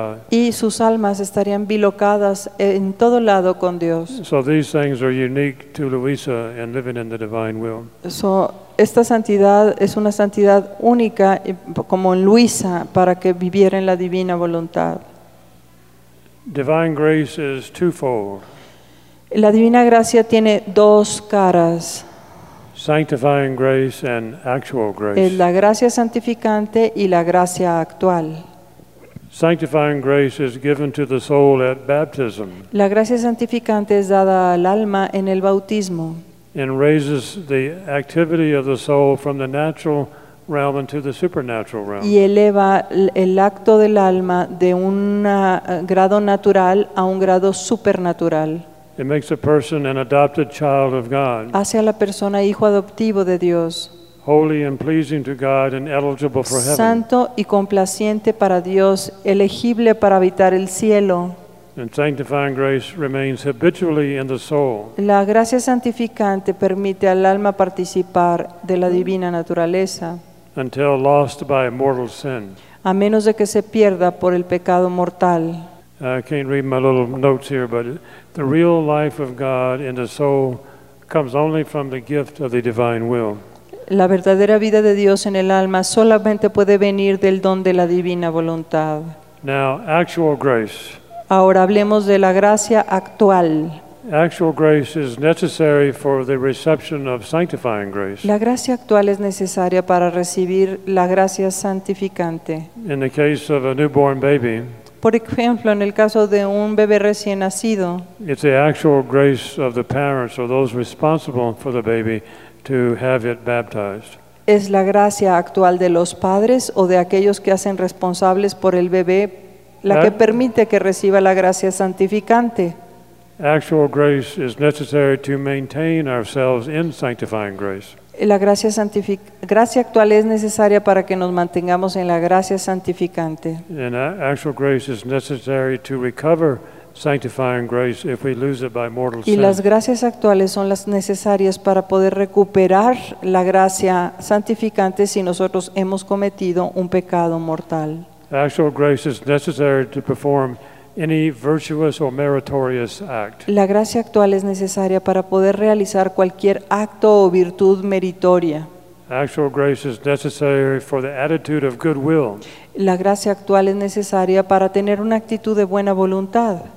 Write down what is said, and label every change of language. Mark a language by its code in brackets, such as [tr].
[es] Y sus almas estarían bilocadas en todo lado con Dios. [en] So these things are unique to Luisa and living in the divine will. [es] So esta santidad es una santidad única como en Luisa para que viviera en la divina voluntad. [en] Divine grace is twofold. [es] La divina gracia tiene dos caras. [en] Sanctifying grace and actual grace. [es] La gracia santificante y la gracia actual. [en] Sanctifying grace is given to the soul at baptism. [es] La gracia santificante es dada al alma en el bautismo. [en] And raises the activity of the soul from the natural realm into the supernatural realm. [es] Y eleva el acto del alma de un grado natural a un grado supernatural. [en] It makes a person an adopted child of God. [es] Hace a la persona hijo adoptivo de Dios. [en] Holy and pleasing to God and eligible for heaven. [es] Santo y complaciente para Dios, elegible para habitar el cielo. [en] And sanctifying grace remains habitually in the soul. [es] La gracia santificante permite al alma participar de la divina naturaleza. [en] Until lost by mortal sin. [es] A menos de que se pierda por el pecado mortal. [en] I can't read my little notes here, but the real life of God in the soul comes only from the gift of the divine will. [es] La verdadera vida de Dios en el alma solamente puede venir del don de la divina voluntad. [en] Now, actual grace. [es] Ahora hablemos de la gracia actual. [en] Actual grace is necessary for the reception of sanctifying grace. [es] La gracia actual es necesaria para recibir la gracia santificante. [en] In the case of a newborn baby. [es] Por ejemplo, en el caso de un bebé recién nacido, [en] it's the actual grace of the parents or those responsible for the baby to have it baptized. [es] Es la gracia actual de los padres o de aquellos que hacen responsables por el bebé la que permite que reciba la gracia santificante. [en] Actual grace is necessary to maintain ourselves in sanctifying grace. [es] La gracia gracia actual es necesaria para que nos mantengamos en la gracia santificante. [en] And actual grace is necessary to recover sanctifying grace if we lose it by mortal sin. [es] Y las gracias actuales son las necesarias para poder recuperar la gracia santificante si nosotros hemos cometido un pecado mortal. [en] Actual grace is necessary to perform any virtuous or meritorious act. [es] La gracia actual es necesaria para poder realizar cualquier acto o virtud meritoria. [en] Actual grace is necessary for the attitude of goodwill. [es] La gracia actual es necesaria para tener una actitud de buena voluntad.